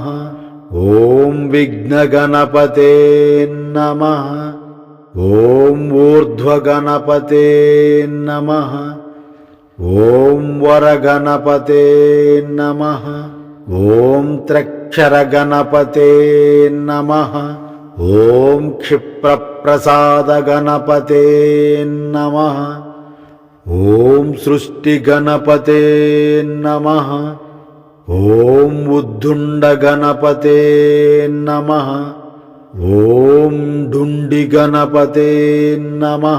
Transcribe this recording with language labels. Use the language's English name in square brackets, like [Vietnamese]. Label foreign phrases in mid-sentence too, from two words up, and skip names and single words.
[Sanskrit] ॐ विघ्नगणपते नमः। ॐ ऊर्ध्वगणपते नमः। ॐ वरगणपते नमः। ॐ त्र्यक्षरगणपते नमः। ఓం క్షిప్రప్రసాద గణపతే నమః. ఓం సృష్టి గణపతే నమః. ఓం ఉద్దుండ గణపతే నమః. ఓం డుండి గణపతే నమః.